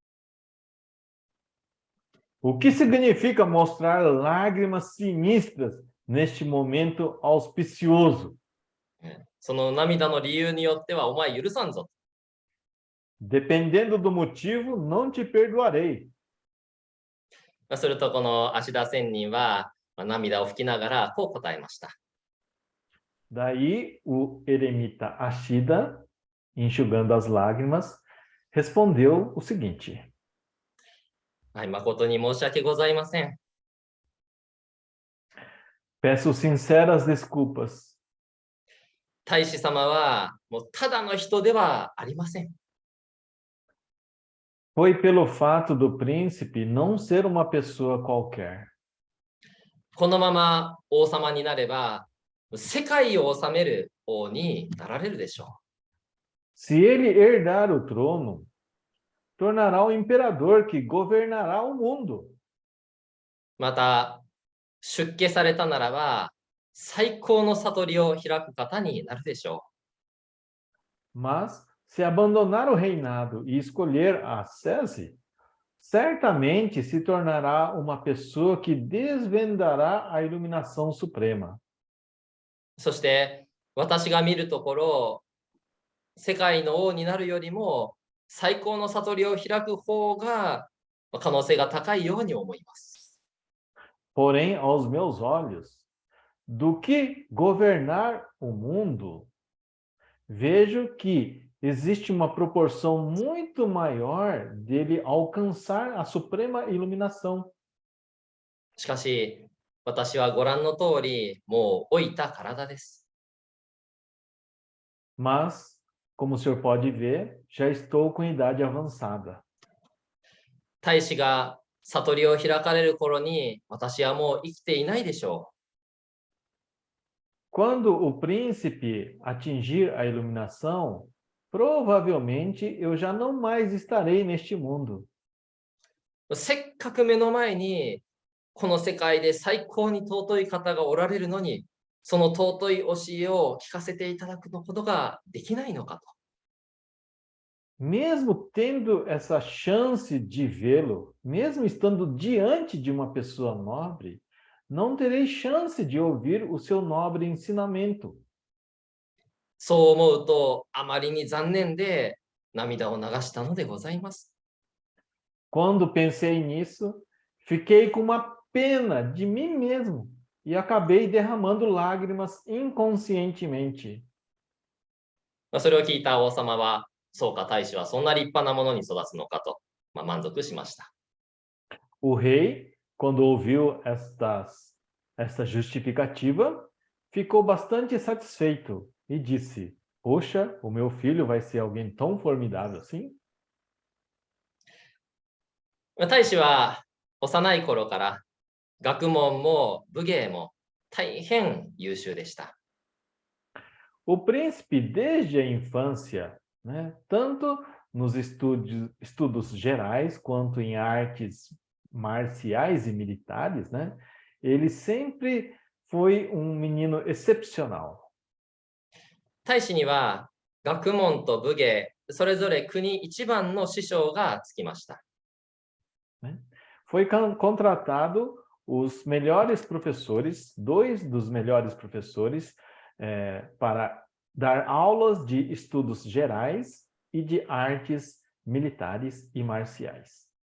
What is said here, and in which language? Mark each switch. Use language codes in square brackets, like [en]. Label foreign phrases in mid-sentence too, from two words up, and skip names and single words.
[pt] O que significa mostrar lágrimas sinistras neste momento auspicioso? [ja] その涙の理由によってはお前許さんぞ。 [pt] Dependendo do motivo, não te perdoarei. [ja] するとこの芦田仙人は涙を拭きながらこう答えました。 [pt] Daí o eremita Ashida, enxugando as lágrimas, respondeu o seguinte: [ja] はい、誠に申し訳ございません。 [pt] Peço sinceras desculpas. [ja] 大使様はもうただの人ではありません。 [pt] Foi pelo fato do príncipe não ser uma pessoa qualquer. [ja] このまま王様になれば世界を治める王になられるでしょ [pt] Se ele herdar o trono, tornará o imperador que governará o mundo. [ja] う。また出家されたならば最高の悟りを開く方になるでしょ [pt] Mas, se abandonar o reinado e escolher a ascese, certamente se tornará uma pessoa que desvendará a iluminação suprema. [ja] う。そして私が見るところ世界の王になるよりも最高の悟りを開く方が可能性が高いように思います。 [pt] Porém, aos meus olhos, do que governar o mundo, vejo que existe uma proporção muito maior dele alcançar a suprema iluminação. [ja] しかし私はご覧の通りもう老いた体です。 [pt] Mas, como o senhor pode ver, já estou com idade avançada. [ja] 大使が悟りを開かれる頃に私はもう生きていないでしょ [pt] Quando o príncipe atingir a iluminação, provavelmente eu já não mais estarei neste mundo. [ja] う。せっかく目の前にこの世界で最高に尊い方がおられるのにその尊い教えを聞かせていただくことができないのかと。 [pt] Mesmo tendo essa chance de vê-lo, mesmo estando diante de uma pessoa nobre, não terei chance de ouvir o seu nobre ensinamento. [ja] そう思うとあまりに残念で涙を流したのでございます。 [pt] Quando pensei nisso, fiquei com uma pena de mim mesmo e acabei derramando lágrimas inconscientemente. [ja] それを聞いた王様は、そうか、大使はそんな立派なものに育つのかと、満足しました。 [pt] O rei, quando ouviu esta justificativa, ficou bastante satisfeito e disse: Poxa, o meu filho vai ser alguém tão formidável assim? [ja] 大使は幼い頃から学問も武芸も大変優秀でした。 [pt] O príncipe, desde a infância, né, tanto nos estudos gerais quanto em artes marciais e militares, né, ele sempre foi um menino excepcional. [ja] 大使には学問と武芸、それぞれ国一番の師匠がつきました。 [pt] Foi contratado os melhores professores, 2 dos melhores professores, para dar aulas de estudos gerais e de artes militares e marciais.